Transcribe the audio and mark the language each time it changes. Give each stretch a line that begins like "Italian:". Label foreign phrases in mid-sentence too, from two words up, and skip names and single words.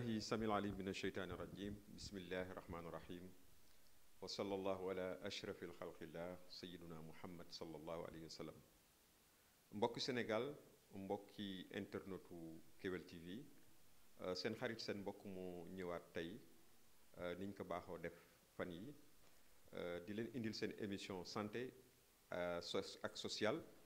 Arabic: السميع العليم من الشيطان الرجيم بسم الله الرحمن الرحيم وصلى الله على أشرف الخلق الله سيدنا محمد صلى الله عليه وسلم
Wolof: mbokki Sénégal mbokki internetu Kewel TV seen xarit seen mbokk mu ñëwaat tey niñ ko baaxoo def fan yi di leen indil seen
French: émission santé
Wolof: ak social